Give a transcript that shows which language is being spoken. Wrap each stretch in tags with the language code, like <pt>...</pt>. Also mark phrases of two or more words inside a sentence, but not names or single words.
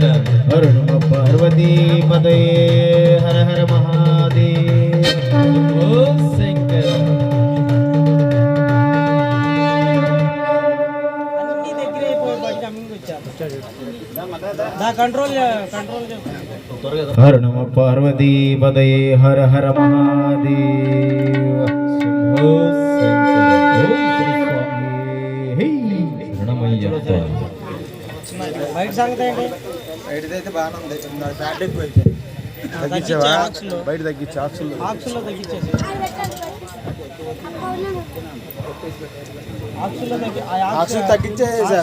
<sa>हर नम पार्वती पतये हर हर महादेव शंकर। हर नम पार्वती पतये हर हर महादेव</sa> <te>బయట సంగతి ఏంటి? బయటదైతే బాగానే ఉంది. ఫ్యాట్ ఎక్కువ అయితే తగ్గించేవా? బయట తగ్గించే ఆక్సుల్లో తగ్గించేసి ఆక్సులు తగ్గించేసా.</te>